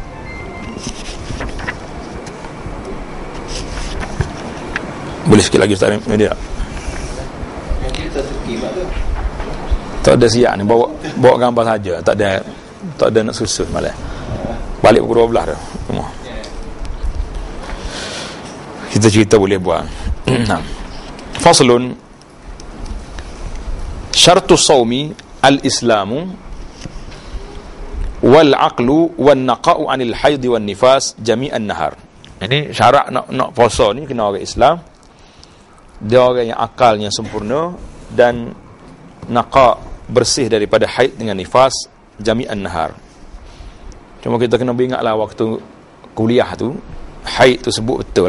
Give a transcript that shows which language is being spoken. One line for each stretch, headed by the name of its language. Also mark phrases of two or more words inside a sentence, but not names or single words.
Malay: Boleh sikit lagi Ustaz Media. Tak ada siap ni, bawa gambar saja. Tak ada nak susun malah. Balik pukul 12 dah. Semua. Kita cerita boleh buat.
Arabic: فصل شرط الصوم الإسلام والعقل والنقاء عن الحيض والنفاس جميع النهار.
Malay: Ini syarat nak puasa ni kena orang Islam. Dia orang yang akalnya sempurna dan naqa' bersih daripada haid dengan nifas
Arabic: جميع النهار.
Malay: Cuma kita kena ingatlah waktu kuliah tu haid tu sebut betul.